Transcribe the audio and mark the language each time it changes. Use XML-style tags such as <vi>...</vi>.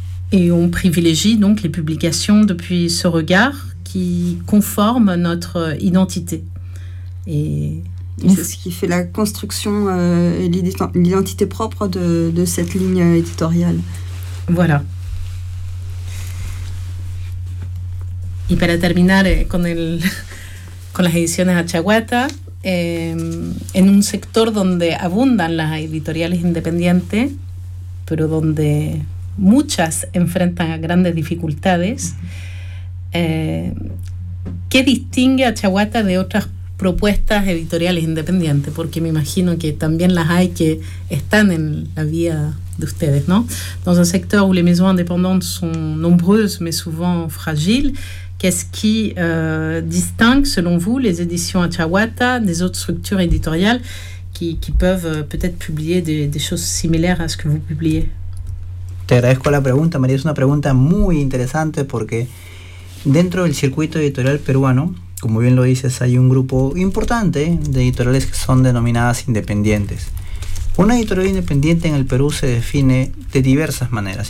<fr>Et on privilégie donc les publications depuis ce regard qui conforme notre identité. Et c'est ce qui fait la construction et l'identité propre de cette ligne éditoriale. Voilà.</fr> <es>Y para terminar con las ediciones Achaguata, en un sector donde abundan las editoriales independientes, pero donde muchas enfrentan a grandes dificultades. ¿Qué distingue a Achaguata de otras propuestas editoriales independientes? Porque me imagino que también las hay que están en la vía de ustedes, ¿no?</es> <fr>Dans un secteur où les maisons indépendantes sont nombreuses mais souvent fragiles, qu'est-ce qui distingue selon vous les éditions Achaguata des autres structures éditoriales qui peuvent peut-être publier des choses similaires à ce que vous publiez?</fr> <es>Te agradezco la pregunta, María. Es una pregunta muy interesante, porque dentro del circuito editorial peruano, como bien lo dices, hay un grupo importante de editoriales que son denominadas independientes. Una editorial independiente en el Perú se define de diversas maneras.</es>